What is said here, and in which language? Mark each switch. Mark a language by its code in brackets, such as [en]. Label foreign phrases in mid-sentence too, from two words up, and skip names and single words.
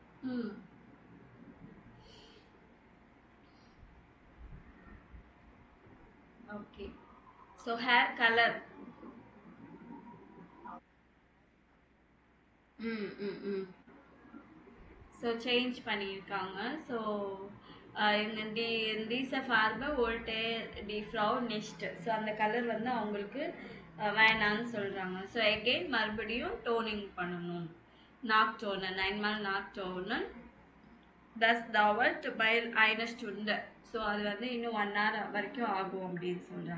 [ta] ம். ஓகே. [en] so hair colour. ம், ம், ம். [ta] ஸோ சேஞ்ச் பண்ணியிருக்காங்க. ஸோ இந்த [de] diese Farbe wollte die Frau nicht. [ta] ஸோ அந்த கலர் வந்து அவங்களுக்கு வேணான்னு சொல்கிறாங்க. ஸோ எகெயின் மறுபடியும் டோனிங் பண்ணணும். [de] Nachtonen, einmal nachtonen. Das dauert bei einer Stunde. [ta] ஸோ அது வந்து இன்னும் 1 hour வரைக்கும் ஆகும் அப்படின்னு சொல்கிறாங்க.